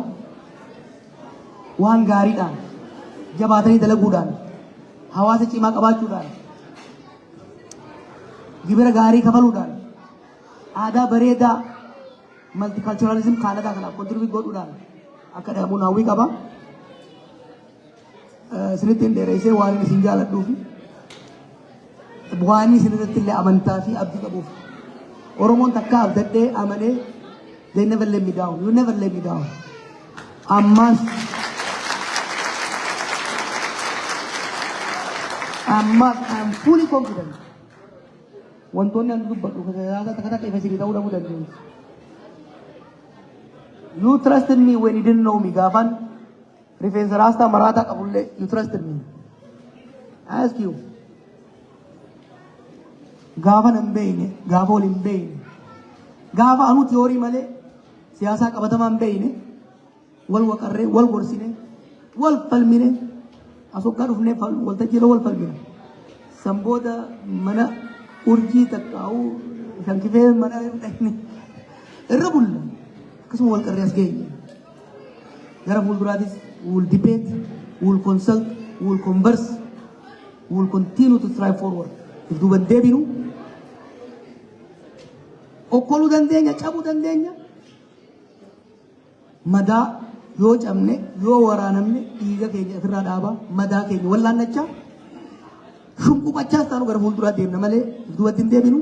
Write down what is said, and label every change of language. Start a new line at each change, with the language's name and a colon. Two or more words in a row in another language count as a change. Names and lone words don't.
Oromo: Waan gaariidhaan jabaatanii dalaguudhaan hawaasa cimaa qabaachuudhaan gibira gaarii kafaluudhaan aadaa bareedaa maltikalchuralizim Kaanadaa kanaaf kontribiut godhuudhaan akka dhahamuun hawwii qaba. Isinitti hin dheereessee waan inni isin jaaladhuu fi waan isinirratti illee amantaa fi abdii qabuuf Oromoon takka abdadhee amanee
English: they never let me down. You never let me down.
Oromo: Ammas
English: I'm fully confident.
Oromo: Wantoonni ani dubbadhu takka takka ifa isinii ta'uu dhabuu dandeenyu.
English: You trusted me when you didn't know me.
Oromo: Gaafan rifeensa raastaa maraataa qabullee
English: you trusted me. I ask you.
Oromo: Gaafa nan beeyne, gaafa ol hin beeyne, gaafa anu tiyoorii malee siyaasaa qabatamaa hin beeyne, wal waqarree, wal gorsine, wal falmine, asokkaa dhufnee waltajjiirra wal falmine. San booda mana urjii takkaa'uu shankifee mana irra bulla. Akkasuma wal qarree as geenye. Gara fuulduraatis
English: we will debate, we will consult, we will converse, we will continue to strive forward.
Oromo: If duuban deebinu okkoluu dandeenya, cabuu dandeenya. Madaa yoo cabne, yoo waraanamne dhiiga keenya ofirraa dhaabaa, madaa keenya wallaannachaa, shunquqachaas taanu gara fuulduraa deemna malee duubatti hin deebinu.